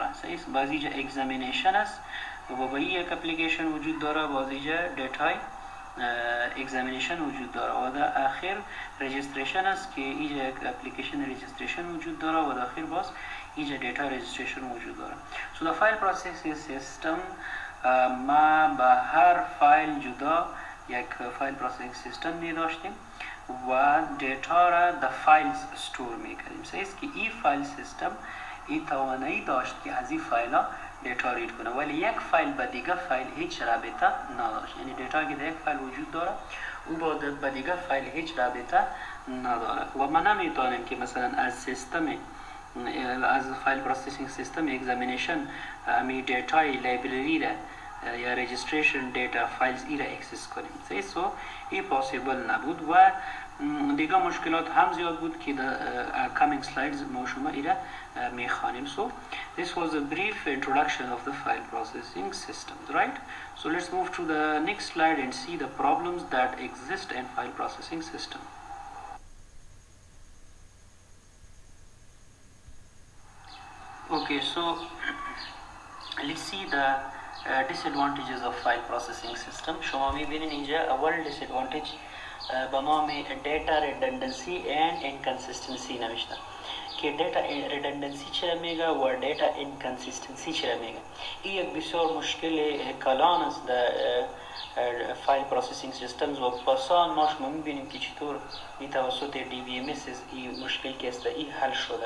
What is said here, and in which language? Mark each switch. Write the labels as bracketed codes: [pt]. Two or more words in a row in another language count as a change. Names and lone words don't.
[fa] باز اینجا اگزامینیشن است و با این یک اپلیکیشن وجود داره، باز اینجا دیتای اگزامینیشن وجود داره و در آخر رجیستریشن است که اینجا یک [en] application registration [fa] وجود داره و در آخر باز اینجا [en] data registration [fa] وجود داره. [en] So the file processing system [fa] ما به هر فایل جدا یک [en] file processing system [fa] می داشتیم و دیتا را در فایلز استور می کردیم. که این [en] file system [fa] این توانایی داشت که از این فایل ها دیتا رید کنه، ولی یک فایل به دیگه فایل هیچ رابطه نداشت. یعنی دیتا که در یک فایل وجود داره او با دیگه فایل هیچ رابطه نداره و ما نمیتونیم که مثلا از سیستم از [en] file processing system examination [fa] همی دیتای لایبرری را یا [en] registration data files [fa] ای را اکسس کنیم. سو این پاسیبل نبود و دیگه مشکلات هم زیاد بود که در [en] coming slides [fa] ما شما ای را میخوانیم. [en] So this was a brief introduction of the file processing systems, right? So let's move to the next slide and see the problems that exist in file processing system. Okay, so let's see the disadvantages of file processing system. [fa] شما میبینید اینجا اول disadvantage به نام [en] data redundancy and inconsistency [fa] نوشته که [en] data redundancy [fa] چرا میگه و [en] data inconsistency [fa] چرا میگه. این یک بسیار مشکل کلان است در [en] file processing systems [fa] و بسان ما شما میبینیم که چطور این توسط DBMS این مشکل که است این حل شده.